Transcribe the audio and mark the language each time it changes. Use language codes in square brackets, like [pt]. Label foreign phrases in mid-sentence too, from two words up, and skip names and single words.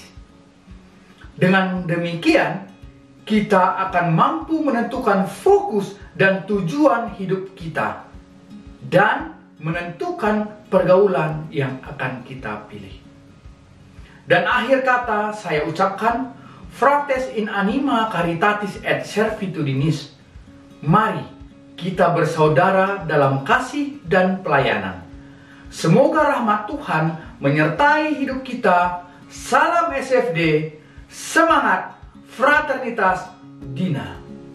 [id] Dengan demikian, kita akan mampu menentukan fokus dan tujuan hidup kita dan menentukan pergaulan yang akan kita pilih. Dan akhir kata saya ucapkan, [la] Frates in anima caritatis et servitudinis. [id] Mari kita bersaudara dalam kasih dan pelayanan. Semoga rahmat Tuhan menyertai hidup kita. Salam SFD. Semangat, fraternitas, Dina.